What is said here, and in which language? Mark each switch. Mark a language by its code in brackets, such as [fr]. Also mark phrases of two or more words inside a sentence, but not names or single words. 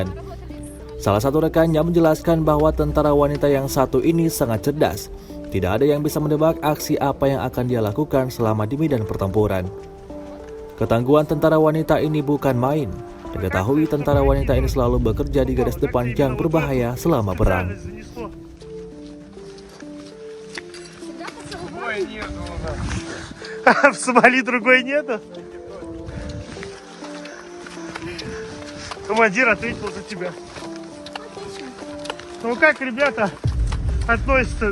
[id] Salah satu rekannya menjelaskan bahwa tentara wanita yang satu ini sangat cerdas. Tidak ada yang bisa menebak aksi apa yang akan dia lakukan selama di medan pertempuran. Ketangguhan tentara wanita ini bukan main. Diketahui tentara wanita ini selalu bekerja di garis depan yang berbahaya selama perang. [ru] В Сомали другой нету? Командир ответил за тебя. Ну как, ребята, относятся?